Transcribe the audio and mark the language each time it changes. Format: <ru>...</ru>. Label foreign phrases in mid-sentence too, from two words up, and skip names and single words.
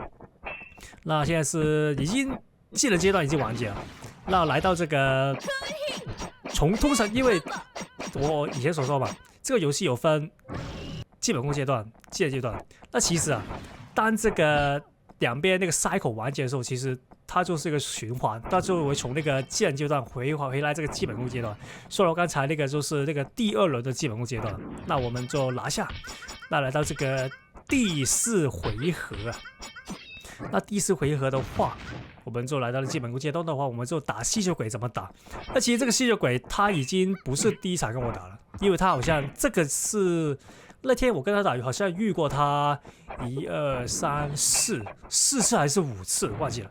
<zh>那現在是已經技能階段已經完結了，那來到這個通常因為我以前所說嘛，這個遊戲有分基本功階段、技能階段。那其實啊，當這個兩邊那個 cycle 完結的時候，其實它就是一個循環，它就會從那個技能階段回來這個基本功階段。說了剛才那個就是那個第2輪的基本功階段，那我們就拿下。那來到這個第4回合啊，那第4回合的話，我們就來到了基本功階段的話，我們就打吸血鬼怎麼打？那其實這個吸血鬼他已經不是第一場跟我打了，因為他好像這個是那天我跟他打，好像遇過他1、2、3、4次還是5次，忘記了。</zh>